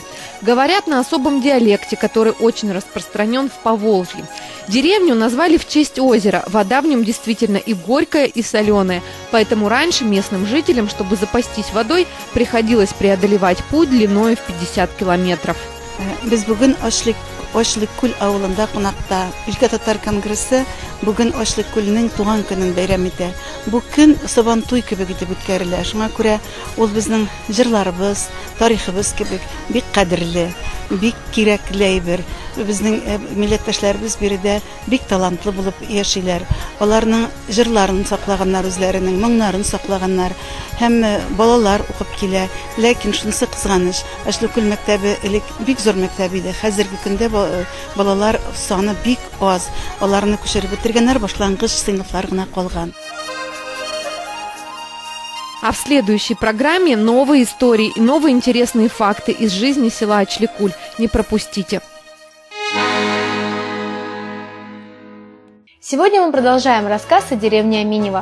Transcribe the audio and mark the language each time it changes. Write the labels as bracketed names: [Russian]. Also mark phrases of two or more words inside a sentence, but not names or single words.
[Russian] Говорят на особом диалекте, который очень распространен в Поволжье. Деревню назвали в честь озера. Вода в нем действительно и горькая, и соленая. Поэтому раньше местным жителям, чтобы запастись водой, приходилось преодолевать путь длиной в 50 километров. [Tatar] Ачликуль авылында кунакта Өлкә татар конгрессы бүген Ачликульнең туган көнен бәйрәм итә. Бу көн Сабантуй кебек итеп үткәрелә. Шуңа күрә ул безнең җырларыбыз, тарихыбыз кебек бик кадерле, бик кирәкле әйбер. Безнең милләттәшләребез биредә бик талантлы булып яшиләр. Аларның җырларын саклаганнар, үзләренең моңнарын саклаганнар. Һәм балалар укып килә. Ләкин шунысы кызганыч, Ачликуль мәктәбе элек бик зур мәктәп иде. Хәзерге көндә балалар саны бик аз. Аларны күчереп бетергәннәр, башлангыч сыйныфлар гына калган. [Russian] А в следующей программе новые истории и новые интересные факты из жизни села Ачликуль. Не пропустите. Сегодня мы продолжаем рассказ о деревне Аминево.